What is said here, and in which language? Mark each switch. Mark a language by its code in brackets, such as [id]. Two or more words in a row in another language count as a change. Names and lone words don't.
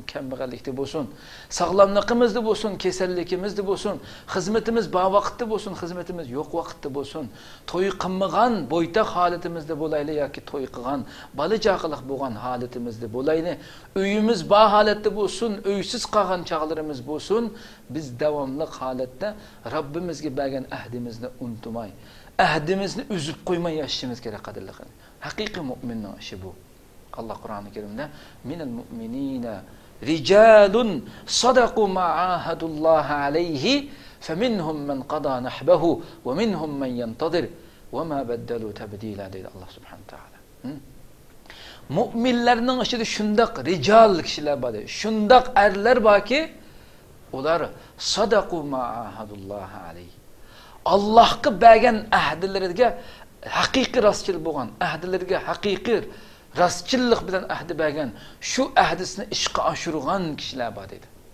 [uz] kambag'allikda bo'lsin, sog'lomligimizda bo'lsin, kasalligimizda bo'lsin, xizmatimiz bavaqtda bo'lsin, xizmatimiz yo'q vaqtda bo'lsin, to'y qilmagan bo'ytaq holatimizda bo'layli yoki to'y qilgan bola chaqaliq bo'lgan holatimizda bo'layli, uyimiz ba holatda bo'lsin, uysiz qolgan chaqlarimiz bo'lsin, biz davomli holatda Robbimizga bergan ahdimizni unutmay, ahdimizni uzib qo'ymay yashashimiz kerak, qadrli qarindoshlar. Haqiqiy mu'minning ishi bu. Alloh Qur'oni Karimda [ar] من المؤمنين رجال صدقوا ما عاهدوا الله عليه فمنهم من قضى نحبه ومنهم من ينتظر وما بدلوا تبديلا deydi الله سبحانه وتعالى. [uz] Mu'minlarning ichida shundoq rijal kishilar bor, shundoq erlar borki, ular [ar] صدقوا ما عاهدوا الله عليه, [uz] Allohga bergan ahdilariga haqiqiy rostchil bo'lgan, ahdilariga haqiqiy rostchillik bilan ahdi bergan, shu ahdisini ishga oshirgan kishilar bor dedi.